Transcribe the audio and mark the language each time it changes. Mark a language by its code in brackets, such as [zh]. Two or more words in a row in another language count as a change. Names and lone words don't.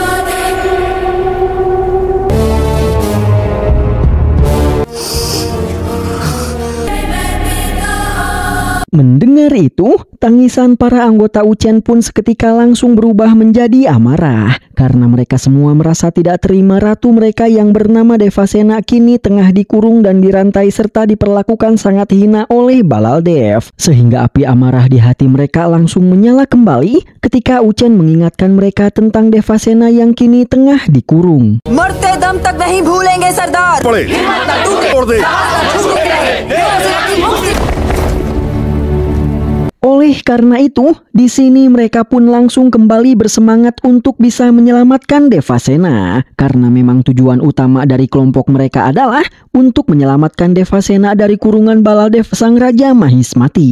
[id] Mendengar itu, tangisan para anggota Uchen pun seketika langsung berubah menjadi amarah karena mereka semua merasa tidak terima ratu mereka yang bernama Devasena kini tengah dikurung dan dirantai serta diperlakukan sangat hina oleh Balaldev. Sehingga api amarah di hati mereka langsung menyala kembali ketika Uchen mengingatkan mereka tentang Devasena yang kini tengah dikurung. [hi] मरते दम तक नहीं भूलेंगे सरदार। [id] Oleh Oleh karena itu, di sini mereka pun langsung kembali bersemangat untuk bisa menyelamatkan Devasena. Karena memang tujuan utama dari kelompok mereka adalah untuk menyelamatkan Devasena dari kurungan Baladev sang Raja Mahismati.